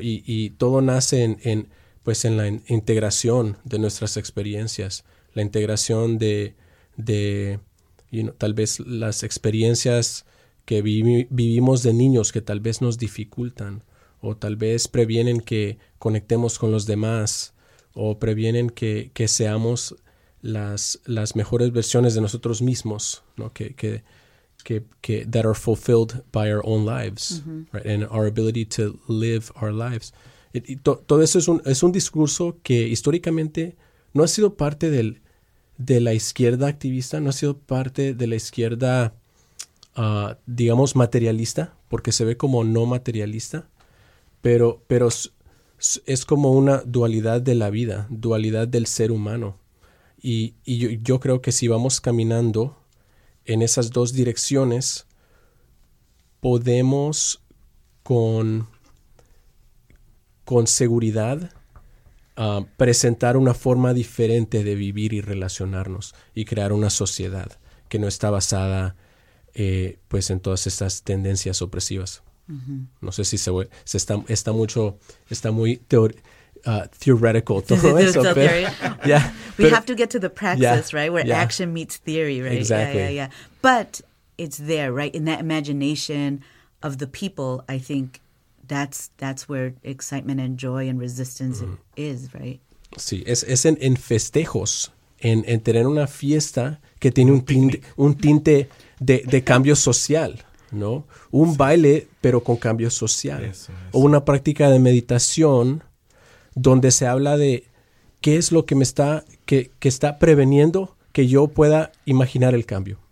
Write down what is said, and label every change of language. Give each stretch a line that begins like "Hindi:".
Spanish: Y todo nace en la integración de nuestras experiencias, la integración tal vez las experiencias que vivimos de niños que tal vez nos dificultan o tal vez previenen que conectemos con los demás o previenen que seamos las mejores versiones de nosotros mismos, ¿no?
English: Que that are fulfilled by our own lives, mm-hmm. right? And our ability to live our lives.
Spanish: Todo eso es un discurso que históricamente no ha sido parte de la izquierda activista, no ha sido parte de la izquierda, digamos, materialista, porque se ve como no materialista, pero es como una dualidad de la vida, dualidad del ser humano. Y yo creo que si vamos caminando en esas dos direcciones, podemos con seguridad presentar una forma diferente de vivir y relacionarnos y crear una sociedad que no está basada en todas estas tendencias opresivas. Uh-huh. No sé si está muy theoretical todo eso. Pero,
English: yeah, we have to get to the praxis, yeah, right? Where, yeah, action meets theory, right? Exactly. Yeah, yeah, yeah. But it's there, right? In that imagination of the people, I think that's where excitement and joy and resistance mm-hmm. is, right?
Spanish: Sí, es en festejos, en tener una fiesta que tiene un tinte de cambio social, ¿no? Un baile, pero con cambio social. Eso. O una práctica de meditación donde se habla de qué es lo que me está, que está preveniendo que yo pueda imaginar el cambio,